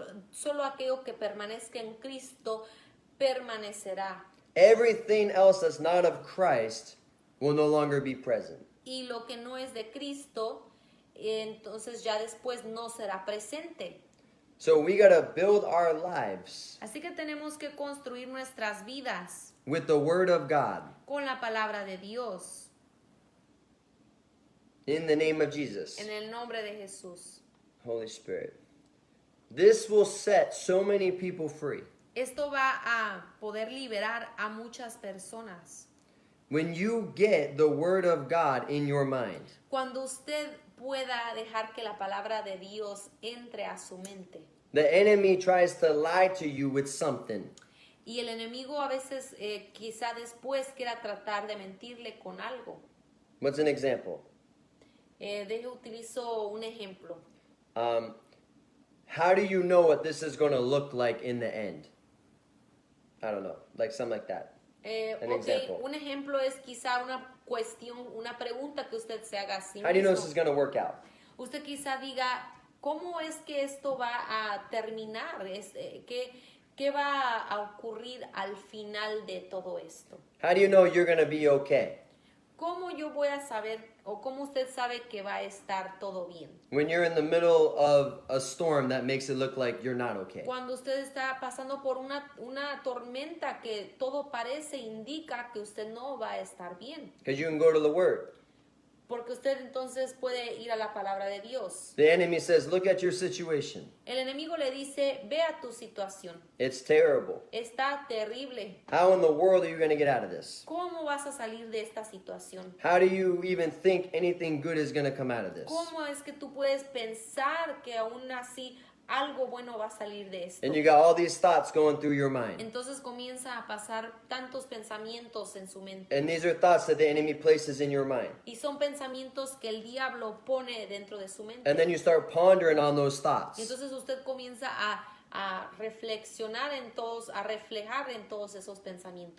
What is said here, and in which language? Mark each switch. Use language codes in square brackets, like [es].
[es] solo aquello que permanezca en Cristo permanecerá. [en] everything else that's not of Christ will no longer be present. [es] Y lo que no es de Cristo, entonces ya después no será presente. [en] So we got to build our lives [es] Así que tenemos que construir nuestras vidas [en] with the Word of God [es] con la palabra de Dios, [en] in the name of Jesus. [es] en el nombre de Jesús. [en] Holy Spirit. This will set so many people free. [es] Esto va a poder liberar a muchas personas. [en] When you get the Word of God in your mind, [es] Cuando usted pueda dejar que la palabra de Dios entre a su mente. [en] the enemy tries to lie to you with something. [es] Y el enemigo a veces quizá después quiera tratar de mentirle con algo. [en] What's an example? [es] Utilizo un ejemplo. [en] How do you know what this is going to look like in the end? I don't know, like something like that. An example. [es] Un ejemplo es quizá una cuestión, una pregunta que usted se haga a sí [en] How do you know [es] mismo. [en] this is going to work out? [es] Usted quizá diga, ¿cómo es que esto va a terminar? ¿Qué va a ocurrir al final de todo esto? [en] How do you know you're going to be okay? [es] ¿Cómo yo voy a saber o cómo usted sabe que va a estar todo bien? [en] When you're in the middle of a storm that makes it look like you're not okay. [es] Cuando usted está pasando por una tormenta que todo parece indica que usted no va a estar bien. [en] Because you can go to the Word. [es] Porque usted entonces puede ir a la palabra de Dios. [en] The enemy says, look at your situation. [es] El enemigo le dice, vea tu situación. [en] It's terrible. [es] Está terrible. [en] How in the world are you going to get out of this? [es] ¿Cómo vas a salir de esta situación? [en] How do you even think anything good is going to come out of this? [es] ¿Cómo es que tú puedes pensar que aún así algo bueno va a salir de esto? [en] And you got all these thoughts going through your mind. [es] Entonces comienza a pasar tantos pensamientos en su mente. [en] And these are thoughts that the enemy places in your mind. [es] Y son pensamientos que el diablo pone dentro de su mente. [en] And then you start pondering on those [es] Y [en] thoughts. [es] entonces usted comienza a reflexionar en todos, a reflejar en todos esos pensamientos.